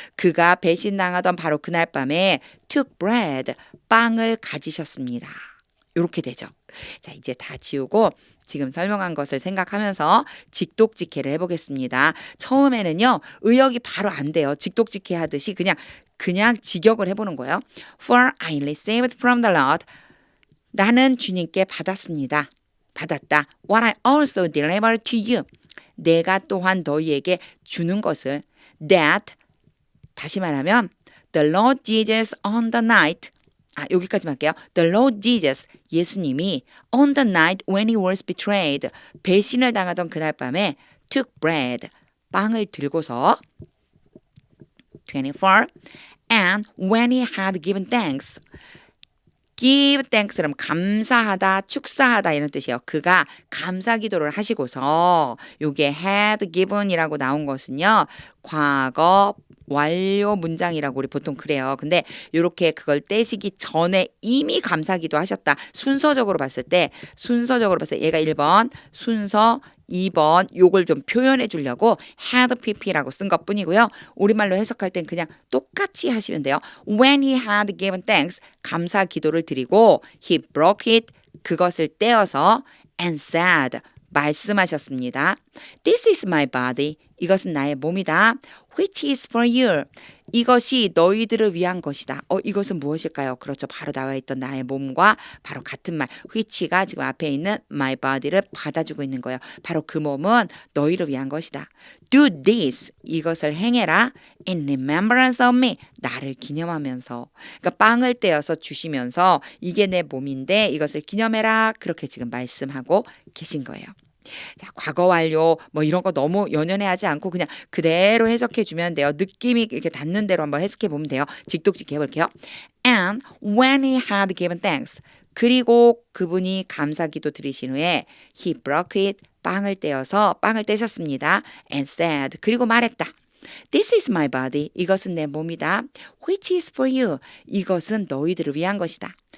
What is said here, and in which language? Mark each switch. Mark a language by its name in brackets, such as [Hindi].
[Korean] 그가 배신당하던 바로 그날 밤에 [English] took bread, [Korean] 빵을 가지셨습니다. 이렇게 되죠. 자, 이제 다 지우고 지금 설명한 것을 생각하면서 직독직해를 해보겠습니다. 처음에는요. 의역이 바로 안 돼요. 직독직해 하듯이 그냥 직역을 해보는 거예요. [English] For I received from the Lord. [Korean] 나는 주님께 받았습니다. 받았다. [English] What I also delivered to you. [Korean] 내가 또한 너희에게 주는 것을 that 다시 말하면 [English] the Lord Jesus on the night [Korean] 여기까지만 할게요. [English] The Lord Jesus [Korean] 예수님이 [English] on the night when he was betrayed [Korean] 배신을 당하던 그날 밤에 [English] took bread [Korean] 빵을 들고서 [English] 24 and when he had given thanks give thanks는 [Korean] 감사하다, 축사하다 이런 뜻이에요. 그가 감사 기도를 하시고서 요게 had given이라고 나온 것은요. 과거 완료 문장이라고 우리 보통 그래요. 근데 이렇게 그걸 떼시기 전에 이미 감사기도 하셨다. 순서적으로 봤을 때 얘가 1번, 순서 2번 요걸 좀 표현해 주려고 had pp라고 쓴 것뿐이고요. 우리말로 해석할 땐 그냥 똑같이 하시면 돼요. [English] When he had given thanks, [Korean] 감사 기도를 드리고 [English] he broke it, [Korean] 그것을 떼어서 [English] and said, [Korean] 말씀하셨습니다. [English] This is my body. [Korean] 이것은 나의 몸이다. [English] Which is for you. [Korean] 이것이 너희들을 위한 것이다. 이것은 무엇일까요? 그렇죠. 바로 나와 있던 나의 몸과 바로 같은 말. which가 지금 앞에 있는 my body를 받아주고 있는 거예요. 바로 그 몸은 너희를 위한 것이다. [English] Do this. [Korean] 이것을 행해라. [English] In remembrance of me. [Korean] 나를 기념하면서. 그러니까 빵을 떼어서 주시면서 이게 내 몸인데 이것을 기념해라. 그렇게 지금 말씀하고 계신 거예요. 자, 과거 완료 뭐 이런 거 너무 연연해하지 않고 그냥 그대로 해석해 주면 돼요. 느낌이 이렇게 닿는 대로 한번 해석해 보면 돼요. 직독직 해볼게요. [English] And when he had given thanks. [Korean] 그리고 그분이 감사기도 드리신 후에 [English] he broke it. [Korean] 빵을 떼어서 빵을 떼셨습니다. [English] And said. [Korean] 그리고 말했다. [English] This is my body. [Korean] 이것은 내 몸이다. [English] Which is for you. [Korean] 이것은 너희들을 위한 것이다.